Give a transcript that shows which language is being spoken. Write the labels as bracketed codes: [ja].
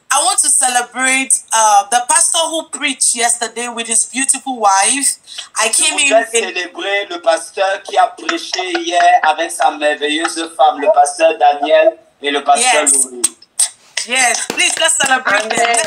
[en] I want to celebrate the pastor who preached yesterday with his beautiful wife. I came in. [fr] Je voudrais célébrer le pasteur qui a prêché hier avec sa merveilleuse femme, le pasteur Daniel et le pasteur Louis. [en] Yes, please let's celebrate them.